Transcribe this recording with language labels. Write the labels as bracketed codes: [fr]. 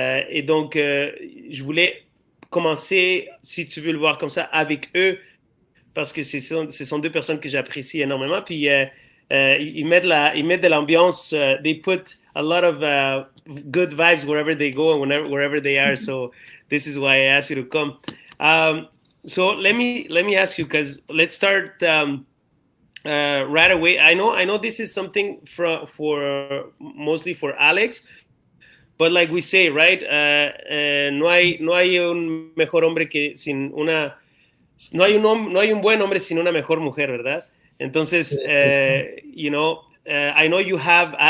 [fr] Et donc, je voulais commencer, si tu veux le voir comme ça, avec eux, parce que ce sont deux personnes que j'apprécie énormément. Puis, ils mettent de l'ambiance. [en] They put a lot of good vibes wherever they go and wherever they are. So this is why I asked you to come. So let me ask you, because let's start right away. I know this is something for mostly for Alex, but like we say, right? [es] No hay un mejor hombre que sin una. No hay un buen hombre sin una mejor mujer, ¿verdad? Entonces, [en] I know you have.